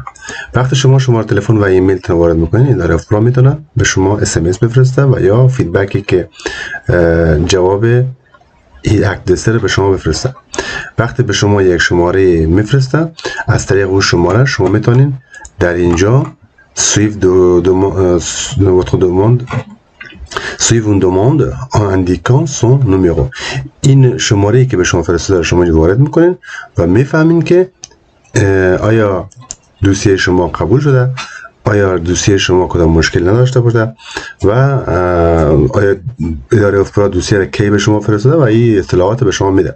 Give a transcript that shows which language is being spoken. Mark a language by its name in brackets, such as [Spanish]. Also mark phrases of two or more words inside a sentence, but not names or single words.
[Persian] وقتی شما شماره تلفن و ایمیل تان وارد میکنین اداره افرا میتونه به شما SMS بفرسته و یا فیدبکی که جواب این اکت رو به شما بفرسته. وقتی به شما یک شماره میفرسته از طریق اون شماره شما میتونین در اینجا [French] suivre une demande en indiquant son numéro. [Persian] این شماره که به شما فرستاده شما وارد میکنین و میفهمین که آیا دوسیه شما قبول شده، آیا دوسیه شما کدام مشکل نداشته باشه و آیا اداره افراد دوسیه را کی به شما فرستاده و این اطلاعات به شما میده.